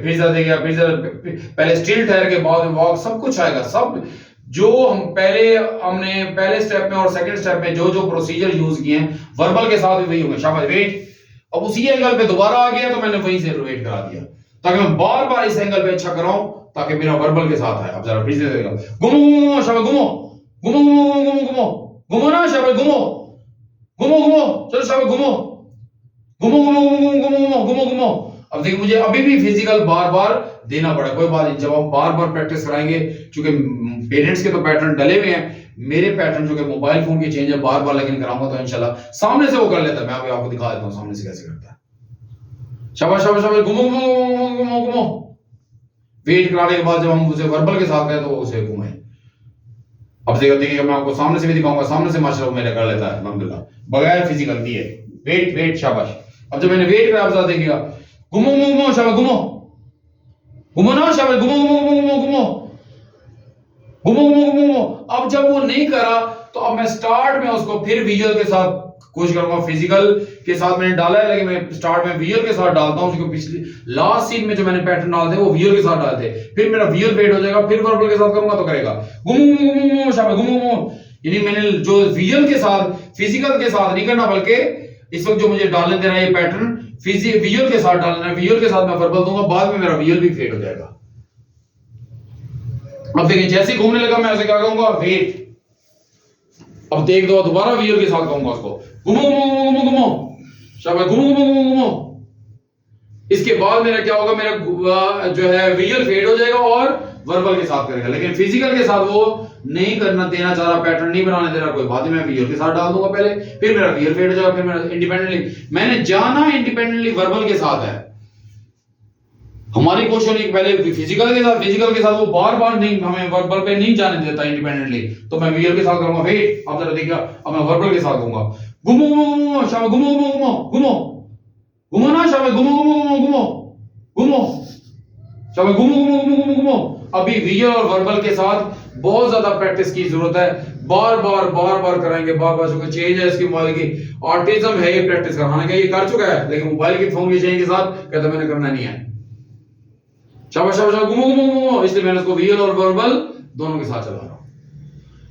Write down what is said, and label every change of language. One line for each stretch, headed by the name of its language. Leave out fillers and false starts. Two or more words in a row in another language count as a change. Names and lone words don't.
Hindi: फिर जरा देखिए, फिर जरा पहले स्टिल ठहर के बाद वॉक, सब कुछ आएगा, सब जो हमने पहले स्टेप में और
English: सेकंड स्टेप
Hindi: में जो जो प्रोसीजर यूज किए हैं वर्बल के साथ भी वही होंगे। शाबाश, वेट। अब उसी एंगल पे दोबारा आ गया तो मैंने वहीं से वेट करा दिया, ताकि मैं बार बार इस एंगल पे अच्छा कराऊं, ताकि मेरा वर्बल के साथ आए। अब जरा फिर से देखो, घुमो घुमो, शाबाश, घुमो घुमो घुमो घुमो घुमो घुमो ना, शाबाश, घुमो घुमो घुमो, चलो शाबाश, घुमो घुमो घुमो घुमो घुमो घुमो घुमो घुमो। अब देखिए, मुझे अभी भी फिजिकल बार बार देना पड़ा, कोई बात नहीं, जब हम बार बार प्रैक्टिस कराएंगे, क्योंकि पेरेंट्स के तो पैटर्न डले हुए हैं, मेरे पैटर्न जो कि
English: मोबाइल फोन
Hindi: की चेंज है बार बार लेकिन कराऊंगा तो इंशाल्लाह सामने से वो कर लेता है। मैं अभी आपको दिखा देता हूं सामने से कैसे करता है। शाबाश शाबाश शाबाश, घुमो घुमो घुमो घुमो। वेट कराने के बाद जब हम उसे वर्बल के साथ गए तो वो उसे घुमाए। अब देखिए, मैं आपको सामने से भी दिखाऊंगा, सामने से माशाल्लाह मेरे कर लेता है अल्हम्दुलिल्लाह, बगैर फिजिकल दिए।
English: वेट वेट,
Hindi: शाबाश। अब जब मैंने वेट करा, आप देखिएगा, घुमो घुमो घुमो, शाबाश, घुमो घुमो ना, शाबाश, घुमो घुमो घुमो घुमो घुमो घुमो घुमो घुमो। अब जब वो नहीं करा तो अब मैं स्टार्ट में उसको फिर विजुअल के साथ कोशिश करूंगा। फिजिकल के साथ मैंने डाला है, लेकिन मैं स्टार्ट में विजुअल के साथ डालता हूं, क्योंकि पिछली
English: लास्ट सीन
Hindi: में जो मैंने पैटर्न डालते हैं वो विजुअल के साथ डालते हैं, फिर मेरा विजुअल फेड हो जाएगा, फिर वर्बल के साथ करूंगा तो करेगा घुमो घुमो घुमो, शाबाश, घुमो घुमो। यानी मैंने जो विजुअल के साथ फिजिकल के साथ नहीं करना, बल्कि इस वक्त जो मुझे डालने देना है ये पैटर्न विजुअल के साथ डालना है, विजुअल के साथ मैं वर्बल दूंगा, बाद में मेरा विजुअल भी फेड हो जाएगा। अब देखिए, जैसे ही घूमने लगा मैं ऐसे क्या कहूंगा, वेट। अब देख दो, दोबारा विजुअल के साथ कहूंगा उसको, घुमो घुमो घुमो घुमो, शाबाश, घुमो घुमो घुमो घुमो। इसके बाद मेरा क्या होगा, मेरा जो है विजुअल फेड हो जाएगा और वर्बल के साथ करेगा, लेकिन फिजिकल के साथ वो नहीं करना देना चाह रहा, पैटर्न नहीं बनाने दे रहा, कोई बात नहीं, मैं विजुअल के साथ डाल दूंगा पहले, फिर मेरा विजुअल फेड हो जाएगा, फिर मेरा इंडिपेंडेंटली मैंने जाना इंडिपेंडेंटली वर्बल के साथ है। हमारी कोशिश नहीं, पहले फिजिकल के साथ वो बार बार नहीं, हमें वर्बल पे नहीं जाने देता इंडिपेंडेंटली, तो मैं विजुअल के साथ करूंगा। वेट, आप जरा देखिए, अब मैं वर्बल के साथ कहूंगा, घुमो घुमो घुमो, शाबाश, घुमो घुमो घुमो घुमो घुमो ना, शाबाश, घुमो घुमो घुमो घुमो घुमो, शाबाश, घुमो घुमो घुमो घुमो घुमो। अभी विजुअल और वर्बल के साथ बहुत ज्यादा प्रैक्टिस की जरूरत है, बार बार कराएंगे, बार बार, जो चेंज है इसकी मोबाइल की, ऑटिज्म है ये प्रैक्टिस कराना, क्या ये कर चुका है, लेकिन मोबाइल की फोन की चेंज के साथ कहता मैंने करना नहीं है। शाबाश शाबाश, घुमो घुमो घुमो। इसलिए मैंने उसको विजुअल और वर्बल दोनों के साथ चला रहा हूं।